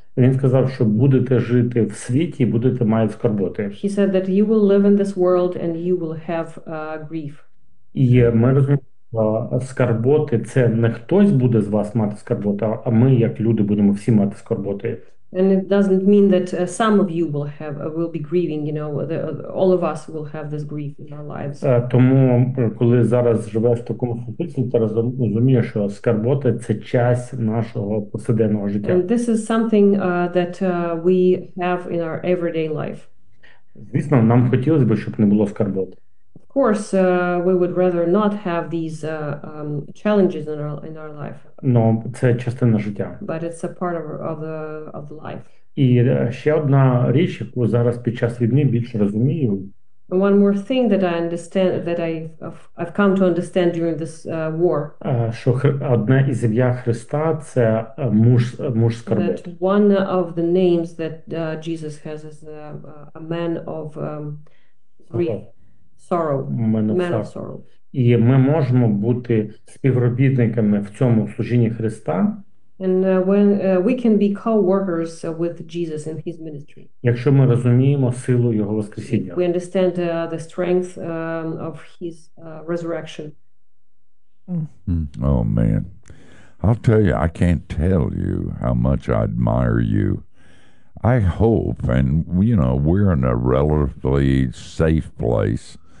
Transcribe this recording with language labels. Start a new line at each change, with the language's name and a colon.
Ukrainian: Він сказав, що будете жити в світі, будете мати скорботи.
English: He said that you will live in this world and you will have grief.
Ukrainian: І ми розуміємо, скорботи – це не хтось буде з вас мати скорботи, а ми, як люди, будемо всі мати скорботи.
English: And it doesn't mean that some of you will be grieving, you know, all of us will have this grief in our lives.
Ukrainian: Тому коли зараз живеш в такому ситуації, ти розумієш, що скорботи – це часть нашого повсякденного життя.
English: And this is something that we have in our everyday life.
Ukrainian: Звісно, нам хотілося б, щоб не було скорботи.
English: Of course, we would rather not have these challenges in our life.
Ukrainian: Ну, це частина життя.
English: But it's a part of the life.
Ukrainian: І ще одна річ, яку зараз під час війни більше розумію.
English: And one more thing that I understand that I've come to understand during this war.
Ukrainian: Що одна із ім'я Христа це муж скорботи.
English: That one of the names that Jesus has is a man of grief, sorrow, man of sorrow.
Ukrainian: І ми можемо бути співробітниками в цьому служінні Христа.
English: And when we can be co-workers with Jesus in his ministry.
Ukrainian: Якщо ми розуміємо силу його воскресіння.
English: We understand the strength of his resurrection. Oh man. I'll tell you, I can't tell you how much I admire you. I hope, and you know, we're in a relatively safe place.